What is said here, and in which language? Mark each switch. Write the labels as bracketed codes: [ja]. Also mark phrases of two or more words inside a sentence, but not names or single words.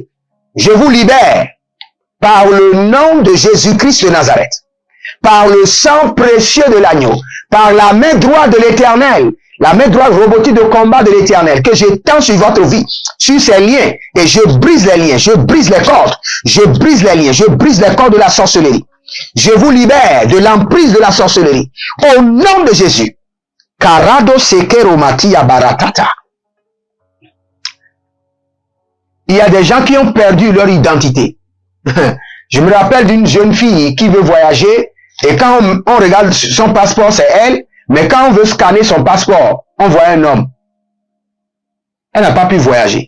[fr] Je vous libère par le nom de Jésus-Christ de Nazareth, par le sang précieux de l'agneau, par la main droite de l'Éternel, la main droite robotique de combat de l'Éternel, que j'étends sur votre vie, sur ces liens, et je brise les liens, je brise les cordes, je brise les liens, je brise les cordes de la sorcellerie. Je vous libère de l'emprise de la sorcellerie. Au nom de Jésus. Karado sekero matia baratata. Il y a des gens qui ont perdu leur identité. Je me rappelle d'une jeune fille qui veut voyager et quand on regarde son passeport, c'est elle, mais quand on veut scanner son passeport, on voit un homme. Elle n'a pas pu voyager.